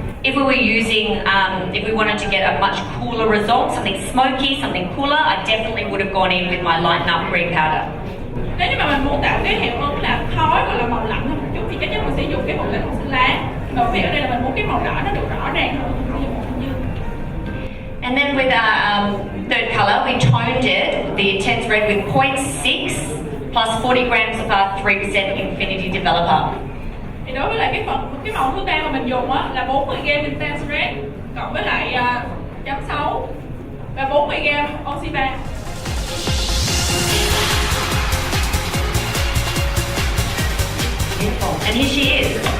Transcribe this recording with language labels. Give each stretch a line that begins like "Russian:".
English: If we were using, if we wanted to get a much cooler result, something smoky, something cooler, I definitely would have gone in with my lighten up green powder.
Vietnamese: Nếu như mà mình muốn tạo cái hiệu ứng là khói hoặc là màu lạnh hơn một chút thì chắc chắn mình sẽ dùng cái màu xanh lá. Mà vì ở đây là mình muốn cái màu đỏ nó được rõ ràng hơn thì mình sẽ dùng màu xanh dương.
English: And then with our third colour, we toned it, the intense red, with 0.6 plus 40 grams of our 3% Infinity Developer.
Vietnamese: Thì đối với lại cái màu thứ ba mà mình dùng á là 40g intense red cộng với lại 0.6 và 40g oxy 3.
English: Beautiful. And here she is.